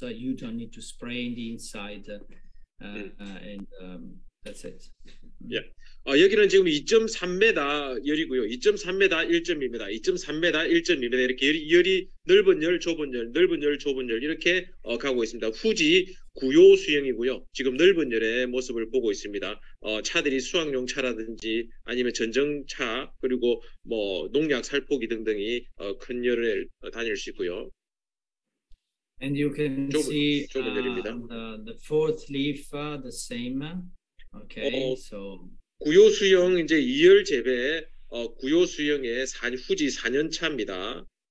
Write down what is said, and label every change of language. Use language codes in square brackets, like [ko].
[en] You don't need to spray in the inside, and that's it. Yeah. [ko] 여기는 지금 2.3m 열이고요. 2.3m 1.2m, 2.3m 1.2m 이렇게 열이 넓은 열, 좁은 열, 넓은 열, 좁은 열 이렇게 가고 있습니다. 후지 구요 수형이고요. 지금 넓은 열의 모습을 보고 있습니다. 차들이 수확용 차라든지 아니면 전정차 그리고 뭐 농약 살포기 등등이 큰 열을 다닐 수 있고요. [en] And you can see the fourth leaf the same. Okay, so [ko] 구요 수형 이제 2열 재배 구요 수형의 후지 4년 차입니다.